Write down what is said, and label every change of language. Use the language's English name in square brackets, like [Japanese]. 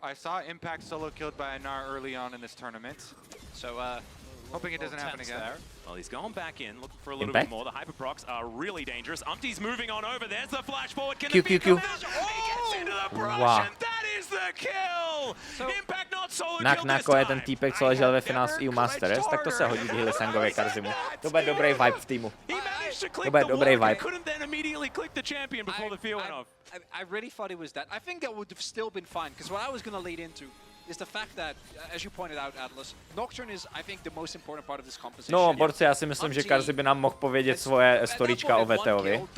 [English] I saw Impact solo killed by Anar early on in this tournament. So hoping it doesn't happen again. Well, he's gone back in, looking for a little bit more. The Hyperprocs are really dangerous. Umpty's moving on over. There's the flash forward. Can it be Q. He gets into the brush, and that is the kill! Impact not solo killed this [Czech] Nako je ten [English] time. [Czech] týpek, co ležel ve finále s EU Masters, tak to se hodí k Hilisangově Karzimu. To bude dobrý vibe v týmu. To bude dobrý vibe. [English] I really thought it was that. I think that would have still been fine, because what I was going to lead into is the fact that, as you pointed out, Atlas, Nocturne is, I think, the most important part of this composition. [Czech] No, borci, já si myslím, že Karzi by nám mohl povědět svoje storyčka o Veteovi.